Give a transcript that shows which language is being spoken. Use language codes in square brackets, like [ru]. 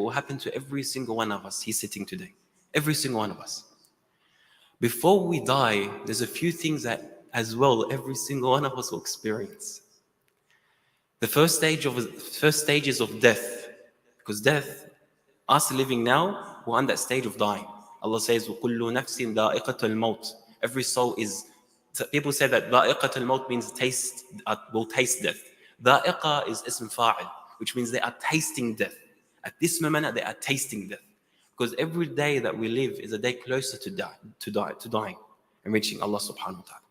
[en] It will happen to every single one of us here sitting today. Every single one of us. Before we die, there's a few things that as well every single one of us will experience. The first stages of death, because death, us living now, we're on that stage of dying. Allah says, [ar] وَكُلُّ نَفْسٍ ذَائِقَةُ الْمَوْتِ. [en] Every soul is, people say that [ar] ذَائِقَةُ الْمَوْتِ [en] means will taste death. ذَائِقَة is ism fa'il, which means they are tasting death. At this moment, they are tasting death. Because every day that we live is a day closer to dying and reaching Allah subhanahu wa ta'ala.